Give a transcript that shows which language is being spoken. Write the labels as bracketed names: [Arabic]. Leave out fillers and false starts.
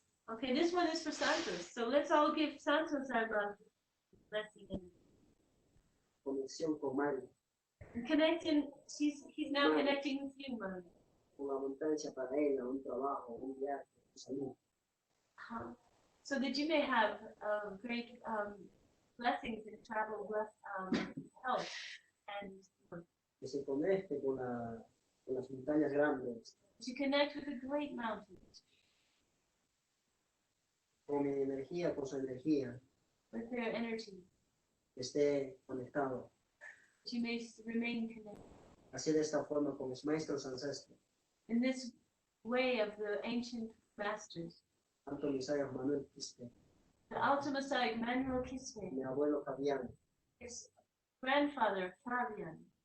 [English] Okay, this one is for Santos. So let's all give Santos our love. Blessing. [Spanish] Conexión con Mari. [English] Connecting, he's now connecting with you, Mari. [Spanish] Una abundancia para ella, un trabajo, un viaje, salud. [English] So that you may have great blessings in travel, health, and [Spanish] que se conecte con las montañas grandes. [English] To connect with the great mountains. [Spanish] Con mi energía, con su energía. [English] With their energy. [Spanish] Que esté conectado. [English] That you may remain connected. [Spanish] Así de esta forma con mis maestros ancestros. [English] In this way of the ancient masters. [Spanish] Alto Misayo Manuel Quispe. [English] The Alto Messiah Manuel Quispe. [Spanish] Mi abuelo Fabián. [English] His grandfather Fabian.